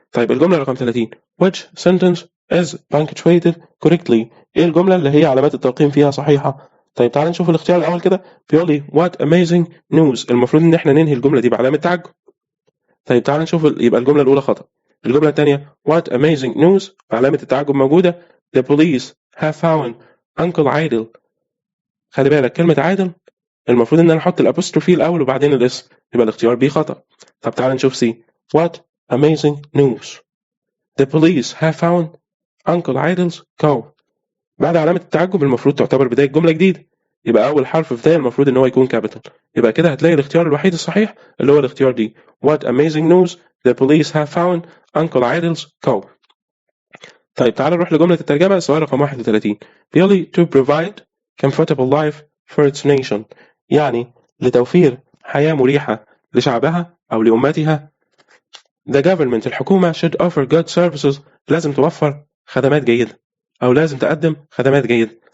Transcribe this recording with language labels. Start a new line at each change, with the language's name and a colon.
Arabic: طيب الجملة رقم 30
English: which sentence is punctuated correctly؟
Arabic: ايه الجملة اللي هي علامات الترقيم فيها صحيحة؟ طيب تعال نشوف الاختيار الأول كده، بيقول لي
English: what amazing news،
Arabic: المفروض إن احنا ننهي الجملة دي بعلامة تعجب. طيب تعال نشوف يبقى الجملة الأولى خطأ. الجملة الثانية
English: what amazing news
Arabic: علامة التعجب موجودة.
English: the police have found Uncle Idle.
Arabic: خلي بالك كلمة عادل المفروض إن أنا أحط الأبوستروفي الأول وبعدين الاسم، يبقى الاختيار B خطأ. طب تعال نشوف
English: C what amazing news the police have found Uncle Idle's cow.
Arabic: بعد علامة التعجب المفروض تعتبر بداية جملة جديدة، يبقى أول حرف في بداية المفروض إن هو يكون كابيتال. يبقى كده هتلاقي الاختيار الوحيد الصحيح اللي هو الاختيار D
English: what amazing news the police have found Uncle Idle's cow.
Arabic: طيب تعال نروح لجملة الترجمة، السؤال رقم 31 بيقول لي
English: to provide comfortable life for its nation،
Arabic: يعني لتوفير حياة مريحة لشعبها أو لأمتها. the government الحكومة
English: should offer good services
Arabic: لازم توفر خدمات جيدة أو لازم تقدم خدمات جيدة.